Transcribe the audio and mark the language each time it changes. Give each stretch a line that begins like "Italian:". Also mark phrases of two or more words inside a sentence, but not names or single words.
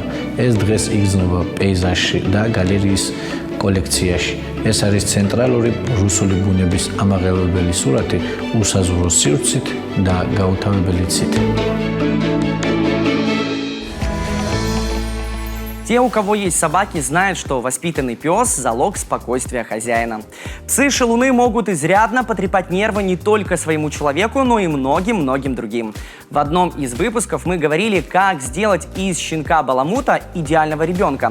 Georgian: ეს დღეს იგრძნობა პეიზაჟში და გალერეის კოლექციაში. ეს არის ცენტრალური რუსული ბუნების ამაღელვებელი სურათი უსაზღვრო სივრცით და გაუთავებელი ცით.
Russian: Те, у кого есть собаки, знают, что воспитанный пес – залог спокойствия хозяина. Псы-шалуны могут изрядно потрепать нервы не только своему человеку, но и многим-многим другим. В одном из выпусков мы говорили, как сделать из щенка-баламута идеального ребенка.